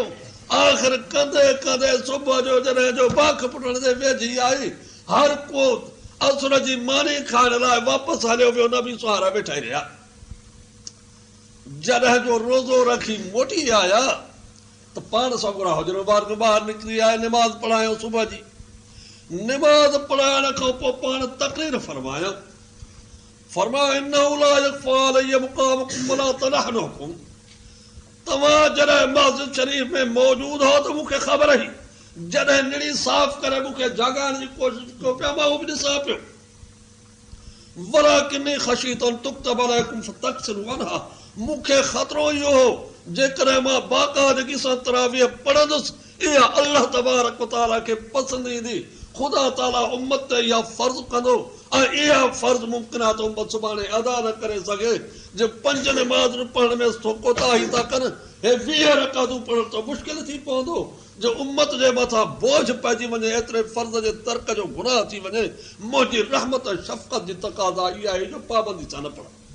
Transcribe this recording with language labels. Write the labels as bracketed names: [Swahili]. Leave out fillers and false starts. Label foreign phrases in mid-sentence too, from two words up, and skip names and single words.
[Sindhi] आख़िर कंदे कंदे सुबुह जो जॾहिं जो बाख पुटण जे वेझी आई, हर को असुर जी मानी खाइण लाइ वापसि हलियो वियो, नबी सुवारा वेठा ई रहिया। जॾहिं जो रोज़ो रखी मोटी आया त पाण सगुरा हुजरो बार ॿाहिरि निकिरी आया, निमाज़ पढ़ायो सुबुह जी। निमाज़ पढ़ाइण खां पोइ पाण तकरीर फरमायो, फरमायो [Arabic] إنه لا يخفى عليه مقامكم ولا تحينكم, [Sindhi] तव्हां जॾहिं मस्जिद शरीफ़ में मौजूद हो त मूंखे ख़बर हुई, जॾहिं निड़ी साफ़ करे मूंखे जगाइण जी कोशिशि कयो पिया, मां उहो बि ॾिसां पियो। [Arabic] ولكني خشيت تكتب عليكم فتعجزوا عنها, [Sindhi] मूंखे ख़तरो इहो हो जेकॾहिं मां बाक़ाइदगी सां तरावीह पढ़ंदुसि, इहा अल्लाह [Arabic] تبارك وتعالى [Sindhi] खे पसंदि ईंदी। ख़ुदा ताला उम्मत ते इहा फ़र्ज़ कंदो ऐं इहा फ़र्ज़ मुमकिन आहे त उम्मत सुभाणे अदा न करे सघे। जे 5 निमाज़ूं पढ़ण में कोताही था कनि, हे 20 रकातूं पढ़ण त मुश्किल थी पवंदो। जो उम्मत जे मथां बोझ पइजी वञे, एतिरे फ़र्ज़ जे तर्क जो गुनाह थी वञे, मुंहिंजी रहमत ऐं शफ़क़त जी तक़ाज़ा इहा आहे जो पाबंदी सां न पढ़ो।